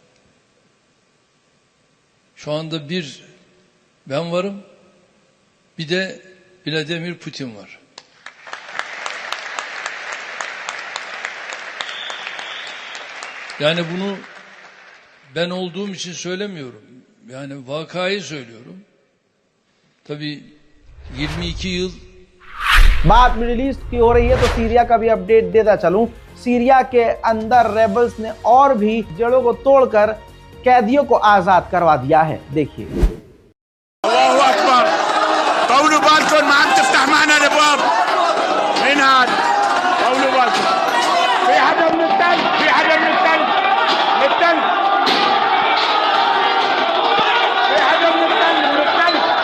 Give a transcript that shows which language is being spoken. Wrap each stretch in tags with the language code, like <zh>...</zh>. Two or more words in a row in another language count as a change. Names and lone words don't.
<tr>Şu anda bir ben varım, bir de Vladimir Putin var. Yani bunu ben olduğum için söylemiyorum. Yani vakayı söylüyorum. Tabii 22 yıl.</tr> <hi>बात मिडिल ईस्ट की हो रही है तो सीरिया का भी अपडेट देता चलूं। सीरिया के अंदर रेबल्स ने और भी जड़ों को तोड़कर कैदियों को आजाद करवा दिया है। देखिए।</hi> <ar>الله اكبر طولوا بالكم ما عم تفتح معنا الابواب. مين هذا؟ طولوا بالكم. في حدا من التل، في حدا من التل، من التل. في حدا من التل، من التل.</ar>